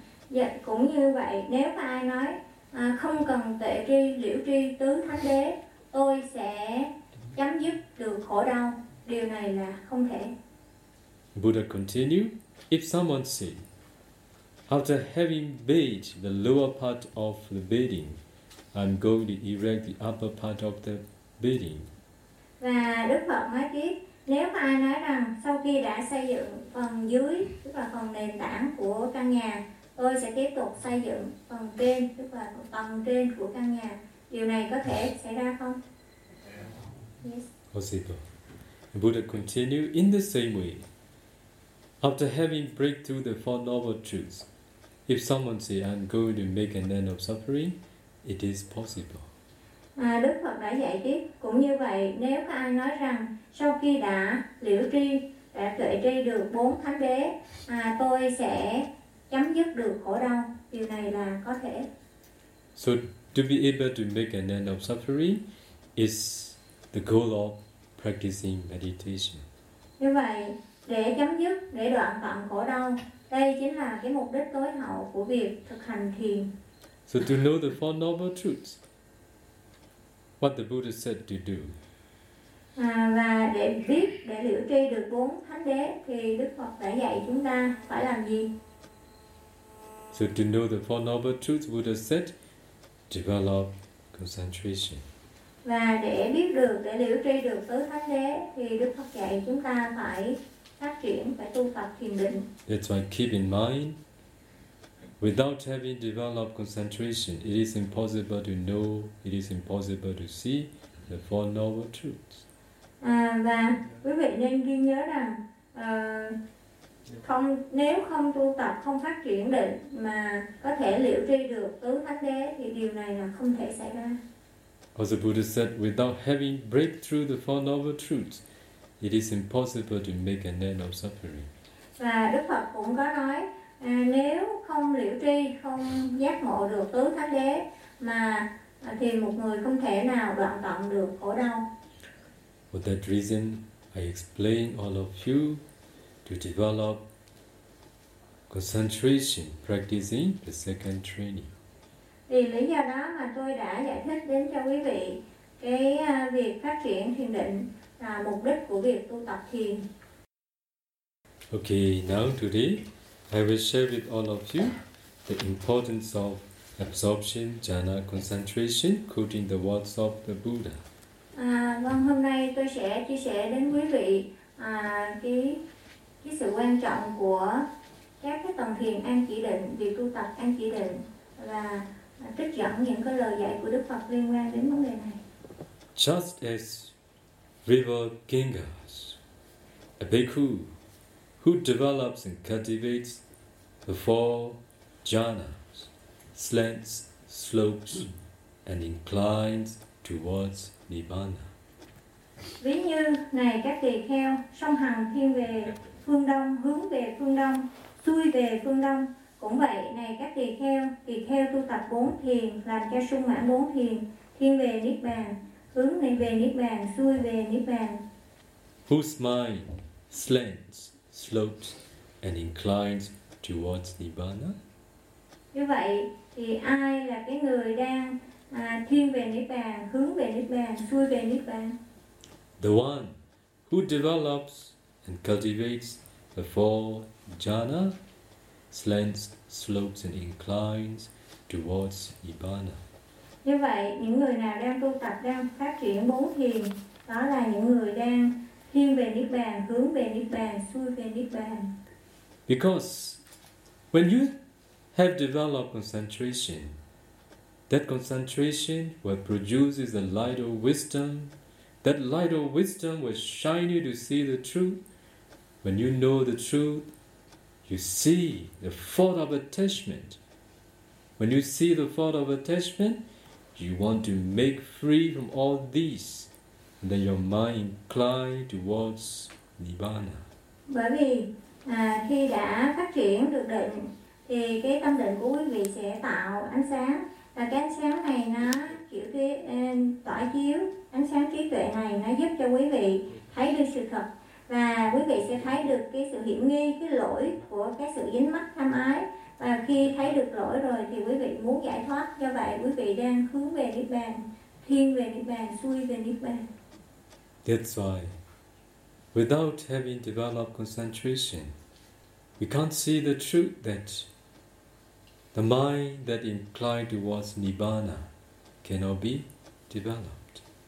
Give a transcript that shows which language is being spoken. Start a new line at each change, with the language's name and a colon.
Vietnamese: Yeah, cũng như vậy, nếu mà ai nói không cần tuệ tri liễu tri tứ thánh đế, tôi sẽ chấm dứt được khổ đau. Điều này là không thể.
English: Buddha continued, if someone said, after having built the lower part of the building, I'm going to erect the upper part of the building.
Vietnamese: Và Đức Phật nói tiếp, nếu mà ai nói rằng sau khi đã xây dựng phần dưới, tức là phần nền tảng của căn nhà, tôi sẽ tiếp tục xây dựng phần trên, tức là tầng trên của căn nhà. Điều này có thể xảy ra không?
English: Yes. Possible. The Buddha continued, in the same way, after having breakthrough the four noble truths, If someone say I'm going to make an end of suffering, it is possible.
Vietnamese: À, Đức Phật đã dạy tiếp cũng như vậy, nếu có ai nói rằng sau khi đã liễu tri, đã tuệ tri được bốn thánh đế, tôi sẽ chấm dứt được khổ đau, điều này là có thể.
English: So to be able to make an end of suffering is the goal of practicing meditation.
Vietnamese: Như vậy, để chấm dứt, để đoạn tận khổ đau, đây chính là cái mục đích tối hậu của việc thực hành thiền.
English: So to know the Four Noble Truths, what the Buddha said to do.
Vietnamese: Và để biết, để liễu tri được bốn thánh đế thì Đức Phật đã dạy chúng ta phải làm gì?
English: So to know the Four Noble Truths, Buddha said, develop concentration.
Vietnamese: Và để biết được, để liễu tri được tứ thánh đế thì Đức Phật dạy chúng ta phải phát triển, phải tu tập thiền định.
English: That's why keep in mind, without having developed concentration, it is impossible to know, it is impossible to see the Four Noble Truths.
Vietnamese: Và quý vị nên ghi nhớ rằng không, nếu không tu tập, không phát triển định mà có thể liễu tri được tứ thánh đế thì điều này là không thể xảy ra.
English: As the Buddha said, without having breakthrough the Four Noble Truths, it is impossible to make an end of suffering.
Vietnamese: Và Đức Phật cũng có nói, nếu không liễu tri, không giác ngộ được tứ thánh đế, mà thì một người không thể nào đoạn tận được khổ đau.
English: For that reason, I explain all of you to develop concentration practicing the second training.
Vietnamese: Vì lý do đó mà tôi đã giải thích đến cho quý vị cái việc phát triển thiền định là mục đích của việc tu tập thiền.
English: Okay, now today I will share with all of you the importance of absorption, jhana, concentration, quoting the words of the Buddha.
Vietnamese: Vâng, hôm nay tôi sẽ chia sẻ đến quý vị cái sự quan trọng của các cái tầng thiền an chỉ định, việc tu tập an chỉ định và trích dẫn những cái lời dạy của Đức Phật liên quan đến vấn đề này.
English: Just as River Ganges, a bhikkhu who develops and cultivates the four jhanas, slants, slopes, and inclines towards Nibbana.
Vietnamese: Ví như này các tỳ kheo, song hằng thiên về phương đông, hướng về phương đông, xuôi về phương đông. Cũng vậy, này các tỳ kheo tu tập bốn thiền, làm cho sung mãn bốn thiền, thiên về Niết Bàn, hướng này về Niết Bàn, xuôi về Niết Bàn.
English: Whose mind slants, slopes, and inclines towards Nibbana?
Vietnamese: Như vậy, thì ai là cái người đang thiên về Niết Bàn, hướng về Niết Bàn, xuôi về Niết Bàn?
English: The one who develops and cultivates the four jhana, slants, slopes, and inclines towards Nibbana.
Vietnamese: Như vậy, những người nào đang tu tập, đang phát triển bốn thiền, đó là những người đang thiên về Niết Bàn, hướng về Niết Bàn, xuôi về Niết Bàn.
English: Because when you have developed concentration, that concentration will produce the light of wisdom. That light of wisdom will shine you to see the truth. When you know the truth, you see the thought of attachment. When you see the thought of attachment, you want to make free from all these. And then your mind inclines towards Nibbana.
Vietnamese: Bởi vì khi đã phát triển được định, thì cái tâm định của quý vị sẽ tạo ánh sáng. Và cái ánh sáng này nó kiểu cái tỏa chiếu, ánh sáng trí tuệ này nó giúp cho quý vị thấy được sự thật. Và quý vị sẽ thấy được cái sự hiểm nghi, cái lỗi của cái sự dính mắc tham ái. Và khi thấy được lỗi rồi thì quý vị muốn giải thoát. Do vậy quý vị đang hướng về Niết Bàn, thiên về Niết Bàn, xuôi về Niết Bàn.
English: That's why, without having developed concentration, we can't see the truth that the mind that inclined towards Nibbana cannot be developed.